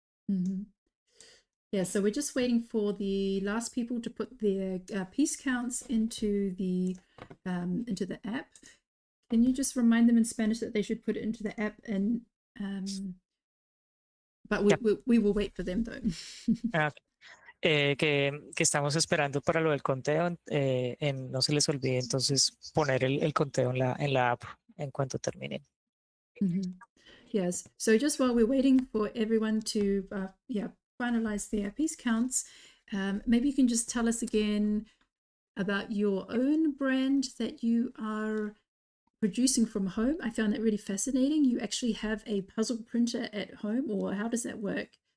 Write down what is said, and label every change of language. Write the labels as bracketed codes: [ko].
[en] Mm-hmm. Yeah. So we're just waiting for the last people to put their piece counts into the app. Can you just remind them in Spanish that they should put it into the app? And but we will wait for them though. [es] Que estamos esperando para lo del conteo, no se les olvide entonces poner el conteo en la app en cuanto terminen. Mm-hmm. [en] Yes, so just while we're waiting for everyone to finalize their piece counts, maybe you can just tell us again about your own brand that you are producing from home. I found that really fascinating. You actually have a puzzle printer at home, or how does that work?